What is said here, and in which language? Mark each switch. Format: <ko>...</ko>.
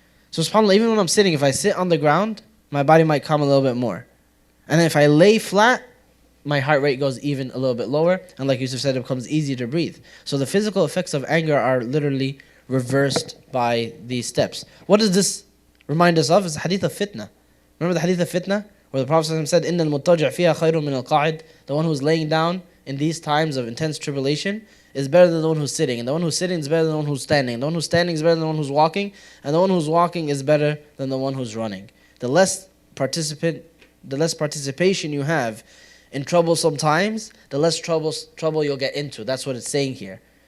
<en>So subhanAllah, even when I'm sitting, if I sit on the ground, my body might calm a little bit more. And then if I lay flat, my heart rate goes even a little bit lower. And like Yusuf said, it becomes easier to breathe. So the physical effects of anger are literally reversed by these steps. What does this remind us of? It's the hadith of fitna. Remember the hadith of fitna? Where the Prophet said,</en> <ar>إِنَّ الْمُتَّجِعْ فِيهَا خَيْرٌ مِنَ الْقَاعِدِ.</ar> <en>The one who's laying down in these times of intense tribulation is better than the one who's sitting. And the one who's sitting is better than the one who's standing. And the one who's standing is better than the one who's walking. And the one who's walking is better than the one who's running. The less participation you have in troublesome times, the less trouble you'll get into. That's what it's saying here.</en>